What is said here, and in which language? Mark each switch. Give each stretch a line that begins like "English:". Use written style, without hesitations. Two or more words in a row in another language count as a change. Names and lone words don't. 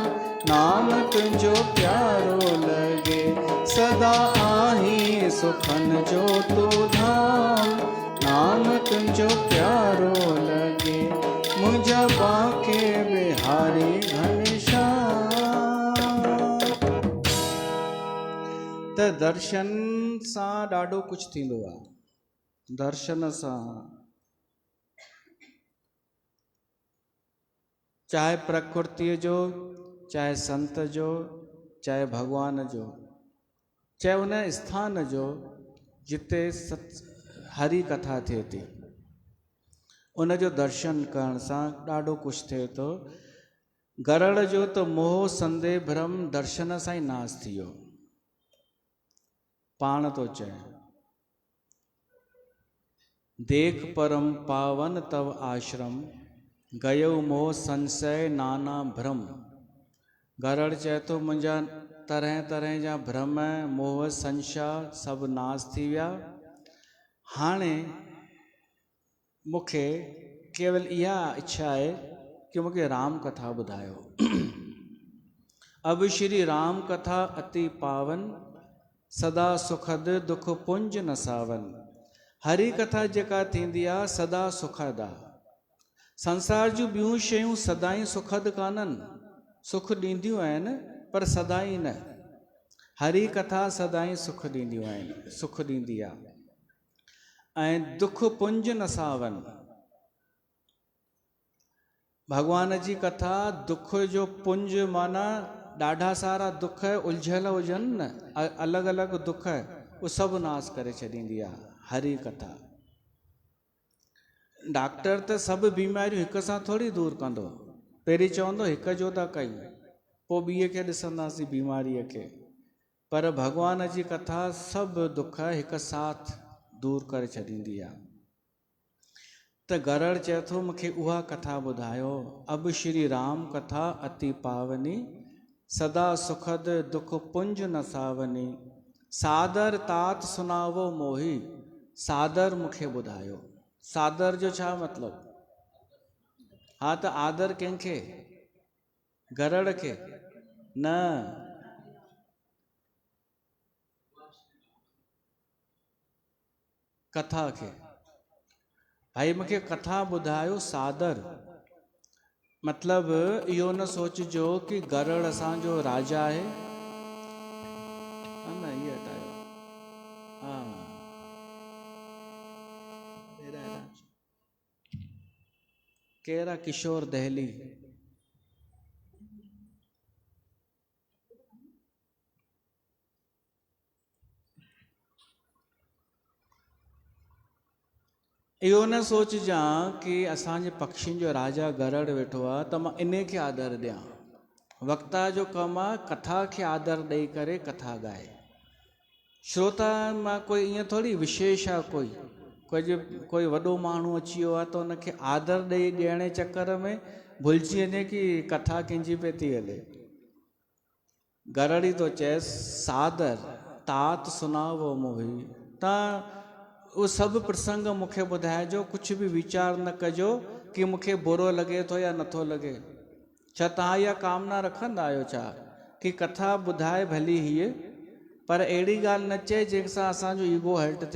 Sindhi: नाम तुझो प्यारो लगे, सदा आही सुखन जो तू धाम, नाम तुझो प्यारो लगे, मुझा बाके बिहारी घनश्याम। त दर्शन सां ॾाढो कुझु थींदो आहे। दर्शन सां चाहे प्रकृतिअ जो, चाहे संत जो, चाहे भगवान जो, चाहे उन स्थान जो जिते हरी कथा थिए थी, उन जो दर्शन करण सां ॾाढो कुझु थिए थो। गरड़ जो त मोह संदेह भ्रम दर्शन सां ई नाश थी वियो। पाण थो चए,
Awadhi: देख परम पावन तव आश्रम, गयो मोह संशय नाना भ्रम।
Sindhi: गरड़ चए थो मुंहिंजा तरह तरह जा भ्रम मोह संशय सभु नाश थी विया। हाणे मूंखे केवल इहा इच्छा आहे कि मूंखे राम कथा ॿुधायो।
Awadhi: अब श्री राम कथा अति पावन, सदा सुखद दुख पुंज न सावन।
Sindhi: हरी कथा जेका थींदी आहे सदा सुखद आहे। संसार जूं ॿियूं शयूं सदाई सुखद कान्हनि, सुख ॾींदियूं आहिनि पर सदाई न। हरी कथा सदाई सुख ॾींदियूं आहिनि, सुख ॾींदी आहे। ऐं
Awadhi: दुख पुंज न सावन,
Sindhi: भगवान जी कथा दुख जो पुंज माना ॾाढा सारा दुख उलझियल हुजनि न, अलॻि अलॻि दुख, उहे सभु नाश करे छॾींदी आहे हरी कथा। डॉक्टर त सभु बीमारियूं हिक सां थोरी दूरि कंदो, पहिरीं चवंदो हिक जो था कयूं, पोइ ॿिए खे ॾिसंदासीं बीमारीअ खे। पर भगवान जी कथा सभु दुख हिक साथ दूरि करे छॾींदी आहे। त गरड़ चए थो मूंखे उहा कथा ॿुधायो।
Awadhi: अब श्री राम कथा अति पावनी, सदा सुखद दुख पुंज न सावनी। सादर तात सुनावो मोही,
Sindhi: सादर मूंखे ॿुधायो। सादर जो छा मतिलबु? हा त आदर कंहिंखे? गरड़ खे न, कथा खे। भाई मूंखे कथा ॿुधायो सादर। मतिलबु इहो न सोचिजो कि गरड़ असांजो राजा आहे। न इहे हटायो। हा केरु आहे? किशोर दहली। इहो न सोचिजां कि असांजे पक्षियुनि जो राजा गरड़ वेठो आहे त मां इन खे आदर ॾियां। वक्ता जो कमु आहे कथा खे आदर ॾेई करे कथा ॻाए। श्रोता मां कोई ईअं थोरी विशेष आहे, कोई वॾो माण्हू अची वियो आहे त उनखे आदर ॾेई ॾियण जे चकर में भुलिजी वञे कि कथा कंहिंजी पई थी हले। गरड़ ई थो चएसि
Awadhi: सादर तात सुनावो मोही।
Sindhi: तव्हां उहो सभु प्रसंग मूंखे ॿुधाइजो, कुझु बि वीचार न कजो, कि मूंखे बुरो लॻे थो या नथो लॻे। छा तव्हां इहा कामना रखंदा आहियो छा कि कथा ॿुधाए भली हीअ, पर अहिड़ी ॻाल्हि न चए जंहिंसां असांजो
English: ego hurt
Sindhi: थिए?